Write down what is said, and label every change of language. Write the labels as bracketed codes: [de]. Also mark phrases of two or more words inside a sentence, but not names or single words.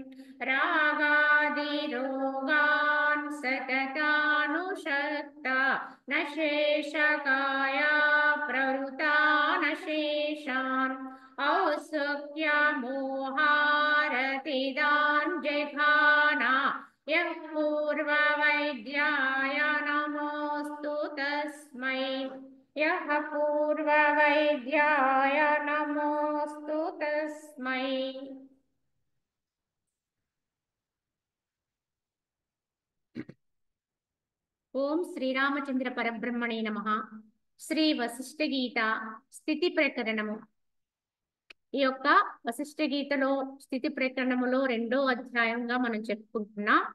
[sa] रागादिरोगान् सततानुषक्ता न शेषकाया प्रवृता न शेषान् औत्सुक्यमोहारतिदान् जघाना यः पूर्ववैद्याय नमोऽस्तु तस्मै। यः पूर्ववैद्याय नमोऽस्तु तस्मै। ओं श्रीरामचन्द्र परब्रह्मणे नमः. [te] శ్రీ వశిష్ఠ గీత స్థితి ప్రకరణము. ఈ యొక్క వశిష్ఠ గీతలో స్థితి ప్రకరణములో 2వ అధ్యాయంగా మనం చెప్పుకుంటున్నాం.